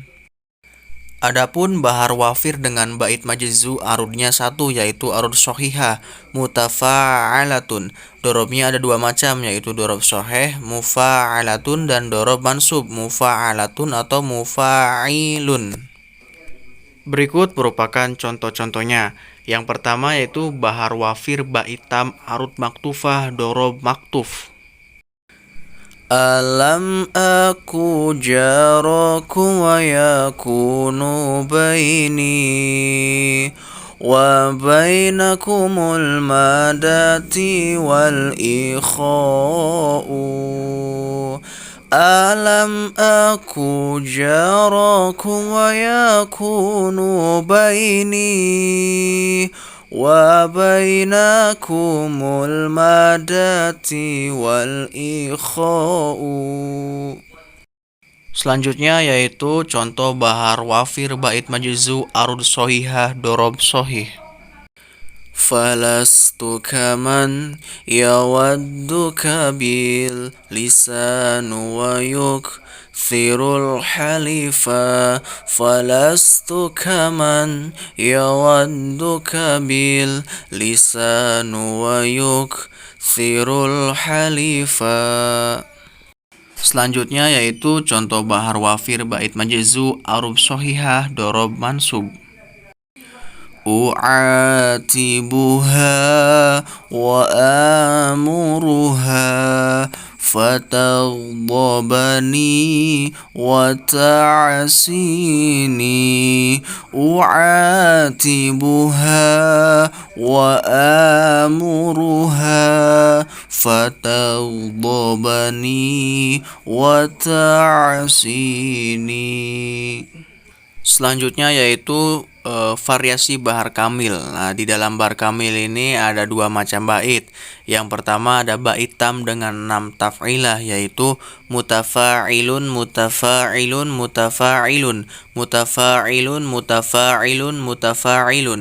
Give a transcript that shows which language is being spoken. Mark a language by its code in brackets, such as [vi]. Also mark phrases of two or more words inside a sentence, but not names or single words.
[id] Adapun bahar wafir dengan bait majzu arudnya satu, yaitu arud sohihah, mutafa'alatun. Dorobnya ada dua macam, yaitu dorob soheh, mufa'alatun, dan dorob mansub, mufa'alatun atau mufa'ilun. Berikut merupakan contoh-contohnya. Yang pertama yaitu bahar wafir ba hitam arud maktufah dorob maktuf. [ar] ألم أك جاركم ويكون بيني وبينكم المودة والإخاء. ألم أك جاركم ويكون بيني وبينكم المودة والإخاء. [id] Selanjutnya yaitu contoh bahar wafir bait majzu arud sohihah dorob sohih. [ar] فلست كمن يودك باللسان ويكثر الحلفا. فلست كمن يودك باللسان ويكثر الحلفا. [id] Selanjutnya yaitu contoh bahar wafir bait majzu arub sohihah dorob mansub. [ar] أعاتبها وآمرها فتغضبني وتعصيني. أعاتبها وآمرها فتغضبني وتعصيني. [id] Selanjutnya yaitu variasi bahar kamil. Nah, di dalam bahar kamil ini ada dua macam bait. Yang pertama ada bait tam dengan 6 taf'ilah, yaitu mutafa'ilun, mutafa'ilun, mutafa'ilun, mutafa'ilun, mutafa'ilun, mutafa'ilun.